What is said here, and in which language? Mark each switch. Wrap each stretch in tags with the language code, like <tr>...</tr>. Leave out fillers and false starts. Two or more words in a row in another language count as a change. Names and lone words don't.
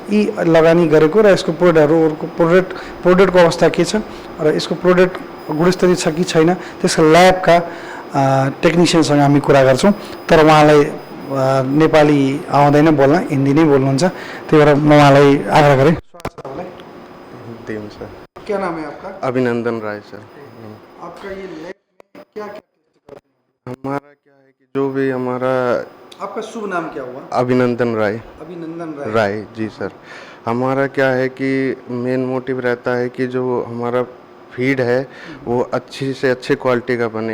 <ne>यी लगानी गरेको र यसको प्रोडक्टको अवस्था के छ र यसको प्रोडक्ट गुणस्तरीय छ कि छैन त्यसका ल्याबका टेक्निसियनसँग हामी कुरा गर्छौँ। तर उहाँलाई नेपाली आउँदैन बोल्न, हिन्दी नै बोल्नुहुन्छ, त्यही भएर म उहाँलाई आग्रह गरेँ।</ne> <hi>सर क्या नाम है आपका? अभिनंदन राय सर। आपका ये लैब में क्या क्या हमारा क्या है कि जो भी हमारा आपका शुभ नाम क्या हुआ? अभिनंदन राय अभिनंदन राय। राय जी सर। हमारा क्या है कि</hi> <en>main motive</en> <hi>रहता है कि जो हमारा फीड है वो अच्छी से अच्छे क्वालिटी का बने।</hi>